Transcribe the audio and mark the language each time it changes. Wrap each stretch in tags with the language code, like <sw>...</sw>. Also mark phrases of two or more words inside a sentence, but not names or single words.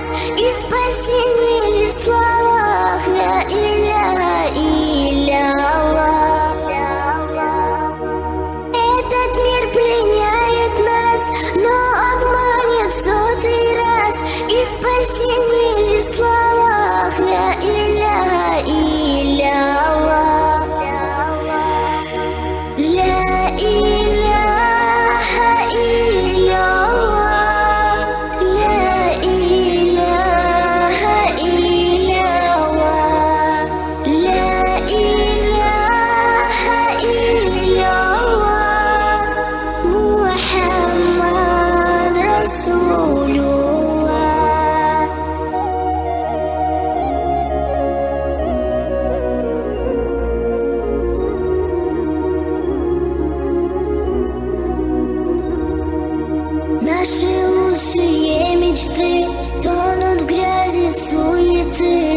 <ru>И спасение лишь в словах</ru> <ar>لا إله إلا الله.</ar> <ru>Этот мир пленяет нас, но обманет в сотый раз. И спасение лишь в словах</ru> <ar>لا إله إلا الله. لا إله إلا الله. لا إله إلا الله. لا إله إلا الله. محمد رسول الله.</ar> <ru>Наши лучшие мечты тонут в грязи суеты.</ru>